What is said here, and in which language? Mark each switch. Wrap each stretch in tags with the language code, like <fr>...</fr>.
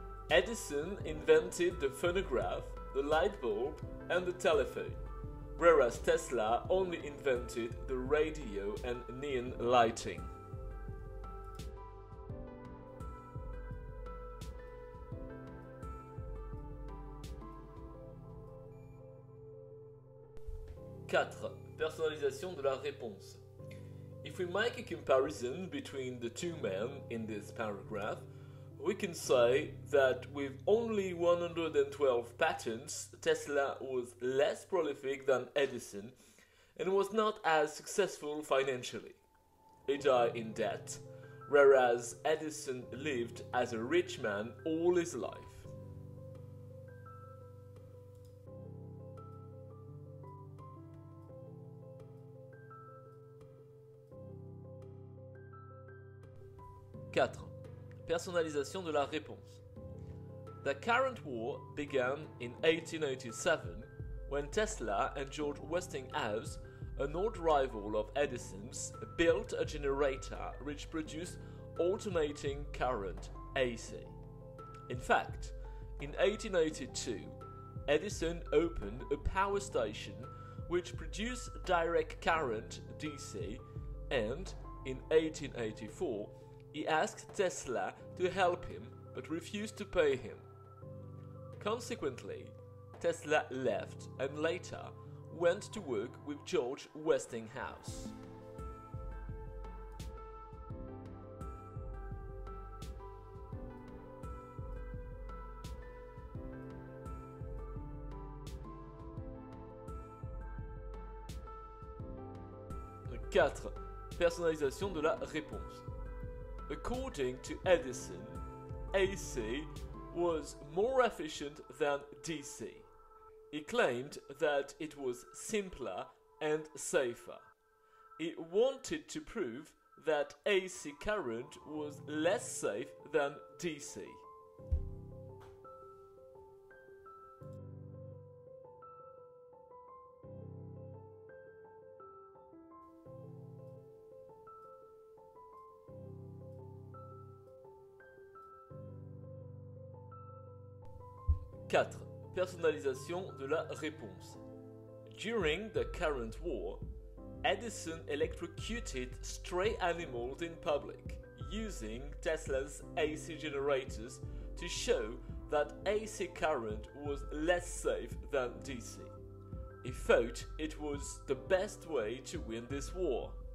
<en>Edison invented the phonograph, the light bulb, and the telephone, whereas Tesla only invented the radio and neon lighting.</en> <fr>Quatre. Personnalisation de la réponse.</fr> <en>If we make a comparison between the two men in this paragraph, we can say that with only 112 patents, Tesla was less prolific than Edison and was not as successful financially. He died in debt, whereas Edison lived as a rich man all his life.</en> <fr>Quatre. Personnalisation de la réponse.</fr> <en>The current war began in 1887 when Tesla and George Westinghouse, an old rival of Edison's, built a generator which produced alternating current AC. In fact, in 1882, Edison opened a power station which produced direct current DC, and in 1884 he asked Tesla to help him but refused to pay him. Consequently, Tesla left and later went to work with George Westinghouse.</en> <fr>Quatre. Personnalisation de la réponse.</fr> <en>According to Edison, AC was more efficient than DC. He claimed that it was simpler and safer. He wanted to prove that AC current was less safe than DC.</en> <fr>Quatre. Personnalisation de la réponse.</fr> <en>During the current war, Edison electrocuted stray animals in public, using Tesla's AC generators to show that AC current was less safe than DC. He thought it was the best way to win this war.</en>